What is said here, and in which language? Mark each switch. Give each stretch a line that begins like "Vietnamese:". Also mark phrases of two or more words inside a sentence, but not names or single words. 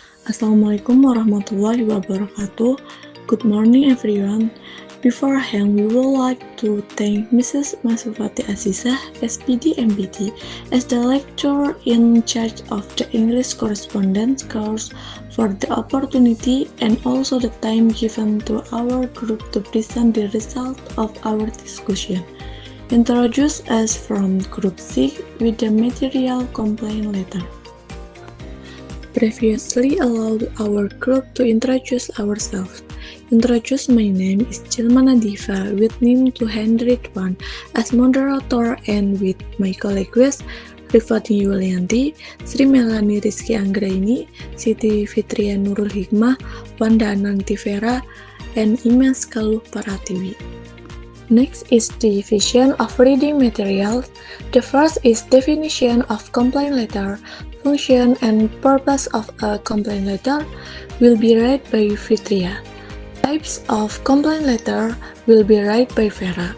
Arabic: السلام عليكم ورحمة الله وبركاته.
English: Good morning everyone. Beforehand, we would like to thank Mrs. Masufati Azizah, SPD MBT, as the lecturer in charge of the English correspondence course for the opportunity and also the time given to our group to present the result of our discussion. Introduce us from Group C with the material complaint letter. Previously allowed our group to introduce ourselves. Introduce, my name is Jilmana Diva with NIM 201 as moderator and with my colleagues Rifati Yulianti, Sri Melani Rizky Anggraini, Siti Fitria Nurul Hikmah, Wanda Anantivera, and Imes Kaluh Paratiwi. Next is division of reading materials. The first is definition of complaint letter. Function and purpose of a complaint letter will be read by Fitria. Types of complaint letter will be read by Vera.